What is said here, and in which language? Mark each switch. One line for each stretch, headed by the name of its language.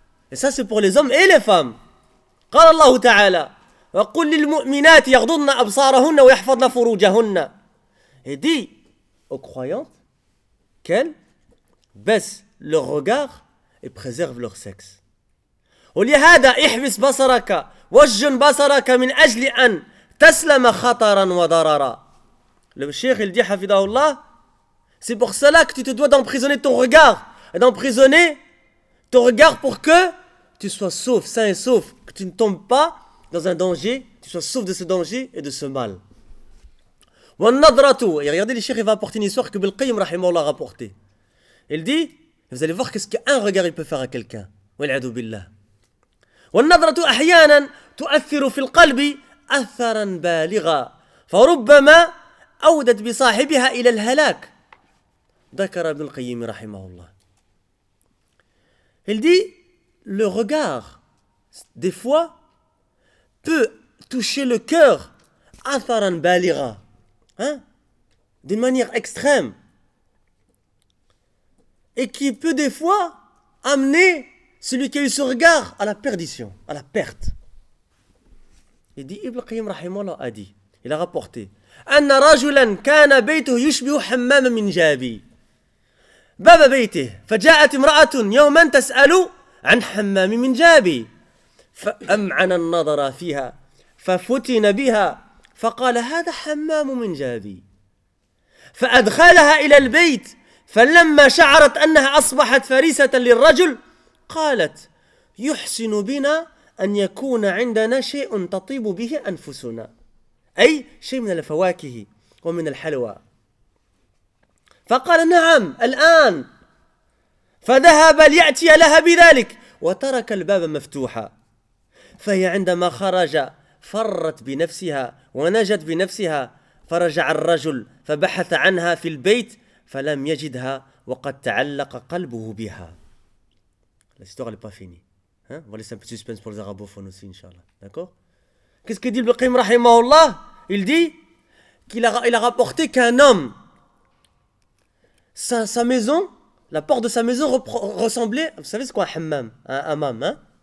French: Et ça, c'est pour les hommes et les femmes.
Arabic: قال الله تعالى وقل للمؤمنات يغضضن أبصارهن ويحفظن فروجهن.
French: Et dit aux croyantes qu'elles baissent leur regard et préservent leur sexe.
Arabic: ولهذا احبس بصرك وجن بصرك من أجل أن تسلم خطرا وضررا.
French: Le cheikh, il dit, Hafidahullah, c'est pour cela que tu te dois d'emprisonner ton regard. Et d'emprisonner ton regard pour que tu sois sauf, sain et sauf. Que tu ne tombes pas dans un danger. Tu sois sauf de ce danger et de ce mal. Et regardez, le cheikh, il va apporter une histoire que Bilqayyim, rahimahullah, a rapportée. Il dit, vous allez voir qu'est-ce qu'un regard il peut faire à quelqu'un.
Arabic: Wal'adu billah. Wa nadratu ahyanan tu'athiru fil qalbi atharan baligha. Farubbama أودت بصاحبها إلى الهلاك ذكر ابن القيم رحمه الله.
French: Il dit, le regard, des fois, peut toucher le cœur,
Arabic: atharan baligha,
French: hein, d'une manière extrême, et qui peut des fois amener celui qui a eu ce regard à la perdition, à la perte. Il dit, ابن القيم رحمه الله a dit, il a rapporté,
Arabic: أن رجلا كان بيته يشبه حمام من جابي باب بيته فجاءت امرأة يوما تسأل عن حمام من جابي فأمعن النظر فيها ففتن بها فقال هذا حمام من جابي فأدخلها إلى البيت فلما شعرت أنها أصبحت فريسة للرجل قالت يحسن بنا أن يكون عندنا شيء تطيب به أنفسنا. أي شيء من الفواكه ومن الحلوى. فقال نعم الآن. فذهب ليأتي لها بذلك وترك الباب مفتوحا. فهي عندما خرج فرت بنفسها ونجت بنفسها. فرجع الرجل فبحث عنها في البيت فلم يجدها وقد تعلق قلبه بها.
French: L'histoire n'est pas finie. Hein? On va laisser un peu de suspense pour les arabophones aussi, Inch'Allah. D'accord? Qu'est-ce que dit Ibn Qayyim rahimahullah? Il dit qu'il a, il a rapporté qu'un homme, sa maison, la porte de sa maison ressemblait, vous savez ce qu'est un hammam? Un hammam, hein?